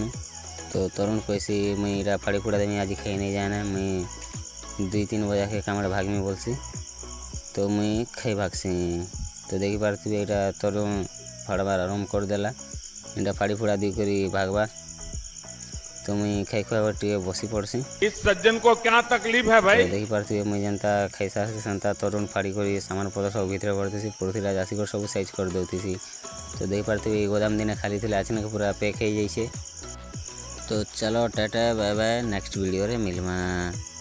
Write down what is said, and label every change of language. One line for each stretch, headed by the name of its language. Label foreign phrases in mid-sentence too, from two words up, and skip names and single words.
Odia: ତ ତରୁଣ୍ କହେସି ମୁଇଁ ଇଟା ଫାଡ଼ି ଫୁଡ଼ା ଦେମି ଆଜି ଖାଇ ନେଇ ଯାଏନା। ମୁଇଁ 2-3 ବଜାକେ କାମରେ ଭାଗ୍ମି ବୋଲ୍ସି। ତ ମୁଇଁ ଖାଇ ଭାଗ୍ସି। ତ ଦେଖିପାରୁଥିବେ ଏଇଟା ତରୁଣ୍ ଫାଡ଼ବାର୍ ଆରମ୍ଭ କରିଦେଲା। ଏଇଟା ଫାଡ଼ି ଫୁଡ଼ା ଦେଇକରି ଭାଗ୍ବା। ତ ମୁଇଁ ଖାଇ ଖୁଆ କରି ଟିକେ ବସି ପଡ଼୍ସି।
Hindi: इस सज्जन को क्या तकलीफ है
Odia: ତ
Hindi: भाई?
Odia: ଦେଖିପାରୁଥିବେ ମୁଇଁ ଯେନ୍ତା ଖାଇସାରିସି ସେନ୍ତା ତରୁଣ୍ ଫାଡ଼ି କରି ସାମାନ୍ ପତ୍ର ସବୁ ଭିତ୍ରେ କରିଥିସି। ପଡ଼ୁଥିଲା ଆସିକରି ସବୁ ସାଇଜ୍ କରିଦେଉଥିସି। ତ ଦେଖିପାରୁଥିବେ ଏଇ ଗୋଦାମ୍ ଦିନେ ଖାଲି ଥିଲା, ଏଛେନକେ ପୁରା ପେକ୍ ହେଇଯାଇଛେ। ତ ଚलो ଟାଟା
English: bye bye, next video
Odia: ରେ ମିଲମା।